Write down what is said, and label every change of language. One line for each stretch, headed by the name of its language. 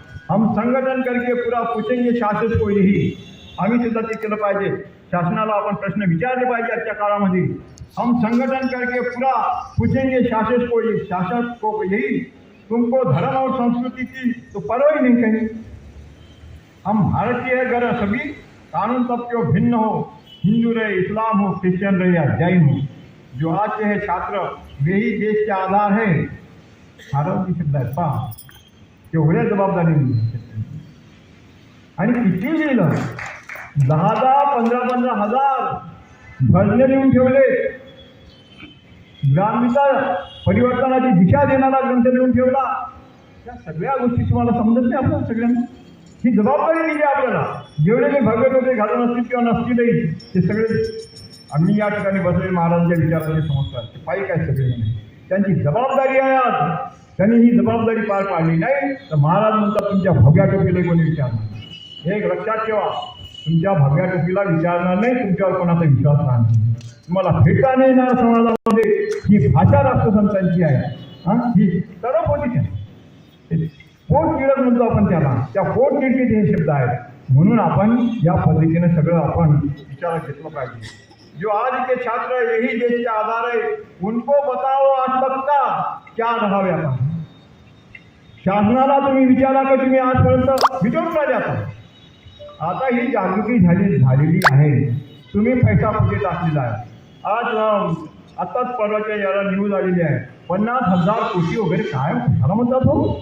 Hindi: हम संगठन करके पूरा पूछेंगे शासन को.
Marathi: यही आम्ही सुद्धा ते केलं पाहिजे. शासनाला आपण प्रश्न विचारले पाहिजे आजच्या काळामध्ये.
Hindi: हम संगठन करके पूरा पूछेंगे शासन को यही, तुमको धर्म और संस्कृति की तो परवाह ही नहीं कहीं. हम भारतीय घर सभी, कानून तब क्यों भिन्न हो, हिंदू रहे, इस्लाम हो, क्रिश्चियन रहे या जैन हो. जो आज के है छात्र वे ही देश के आधार है.
Marathi: भारत शब्द आहेत पहा, तेवढ्या जबाबदारी. आणि किती लिहिलं, 10,000 15,000 भजने लिहून ठेवले. ग्रामविकास परिवर्तनाची दिशा देणारा ग्रंथ लिहून ठेवला. त्या सगळ्या गोष्टी तुम्हाला समजत नाही आपल्याला सगळ्यांना. ही जबाबदारी दिली आपल्याला. जेवढे मी भगवे होते घालून असतील किंवा नसतीलही ते सगळे आम्ही या ठिकाणी बसलेले महाराजांच्या विचाराचे समजतात. ते पायी काय सगळे त्यांची जबाबदारी आहे. आज त्यांनी ही जबाबदारी पार पाडली नाही तर महाराज म्हणतात तुमच्या भगव्या टोपीला कोणी विचारणार. हे एक लक्षात ठेवा, तुमच्या भगव्या टोपीला विचारणार नाही, तुमच्यावर कोणाचा विश्वास राहणार नाही. तुम्हाला फेटा नाही येणार समाजामध्ये. ही भाषा राष्ट्रसंतांची आहे. ही तडप होती त्या पोट तिळक म्हणतो आपण त्याला. त्या पोट तिडकीत हे शब्द आहेत. म्हणून आपण या पद्धतीने सगळं आपण विचारात घेतलं पाहिजे.
Hindi: जो आज के छात्र यही देश के आधार है, उनको बताओ आज तक का क्या रहा व्यापार.
Marathi: शासनाला तुम्ही विचारा का तुम्ही आजपर्यंत विचारून राहिले. आता ही जागृती झालेली आहे. तुम्ही पैसा कुठे टाकलेला आहे. आज आताच परवाच्या याला न्यूज आलेली आहे, 50,000 कोटी वगैरे काय झाला म्हणतात हो.